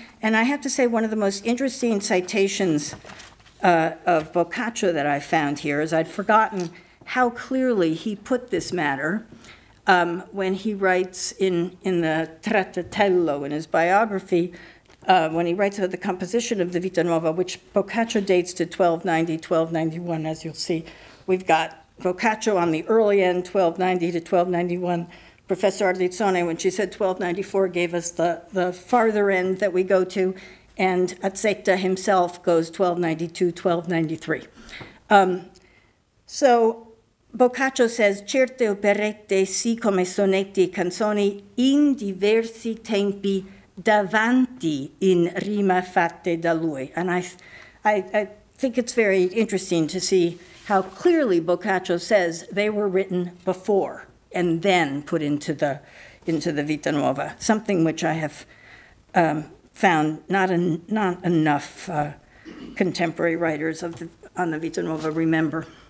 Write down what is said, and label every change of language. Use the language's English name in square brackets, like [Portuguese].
[English] And I have to say, one of the most interesting citations of Boccaccio that I found here is I'd forgotten how clearly he put this matter when he writes in the Trattatello, in his biography, when he writes about the composition of the Vita Nuova, which Boccaccio dates to 1290, 1291, as you'll see. We've got Boccaccio on the early end, 1290 to 1291. Professor Ardizzone, when she said 1294, gave us the farther end that we go to, and Azzetta himself goes 1292, 1293. So Boccaccio says, [Italian] certe operette si come sonetti e canzoni in diversi tempi davanti in rima fatte da lui. [English] And I think it's very interesting to see how clearly Boccaccio says they were written before and then put into the Vita Nuova, something which I have found not enough contemporary writers on the Vita Nuova remember.